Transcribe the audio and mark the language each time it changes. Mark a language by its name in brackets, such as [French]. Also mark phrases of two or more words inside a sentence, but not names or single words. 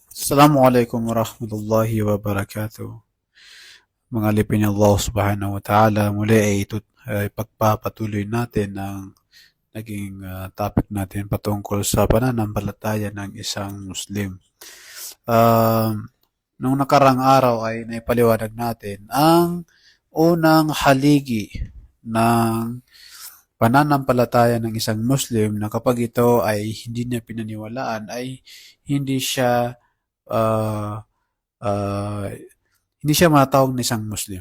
[Arabic] السلام عليكم ورحمة الله وبركاته. [Filipino] Mga alipin ni Allah [Arabic] سبحانه وتعالى, [Filipino] muli ay pagpapatuloy natin ang naging topic natin patungkol sa pananampalataya ng isang Muslim. Nung nakarang araw ay naipaliwanag natin ang unang haligi ng pananampalataya ng isang Muslim na kapag ito ay hindi niya pinaniwalaan ay hindi siya uh, uh, hindi siya matawag na isang Muslim.